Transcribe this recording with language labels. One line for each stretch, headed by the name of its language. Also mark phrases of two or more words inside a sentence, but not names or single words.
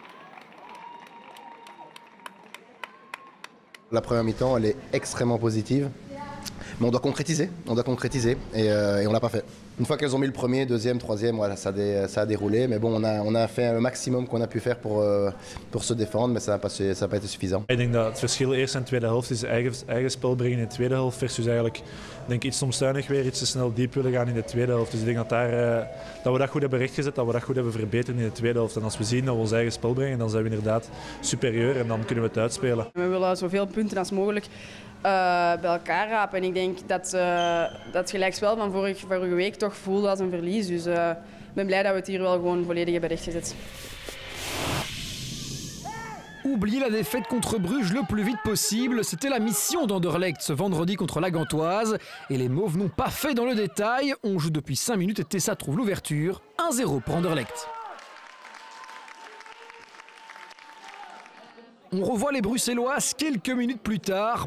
French: La première mi-temps, elle est extrêmement positive. Mais on doit concrétiser et on l'a pas fait. Une fois qu'elles ont mis le premier, deuxième, troisième, voilà, ça a déroulé. Mais bon, on a fait le maximum qu'on a pu faire pour se défendre, mais ça n'a pas été suffisant.
Dutch: Ik denk dat het verschil eerste en tweede helft is eigen spel brengen in de tweede helft versus eigenlijk denk iets omstuinig weer iets te snel diep willen gaan in de tweede helft. Dus ik denk dat we dat goed hebben rechtgezet, dat we dat goed hebben verbeterd in de tweede helft. En als we zien dat we ons eigen spel brengen, dan zijn we inderdaad superieur en dan kunnen we het uitspelen. We willen zoveel punten als mogelijk bij elkaar rapen. En ik denk dat het gelijkspel van vorige week toch voelde als een verlies. Dus ik ben blij dat we het hier wel gewoon volledig hebben rechtgezet.
French: Oublier la défaite contre Bruges le plus vite possible, c'était la mission d'Anderlecht ce vendredi contre la Gantoise. Et les Mauves n'ont pas fait dans le détail. On joue depuis 5 minutes et Tessa trouve l'ouverture. 1-0 pour Anderlecht. On revoit les Bruxelloises quelques minutes plus tard.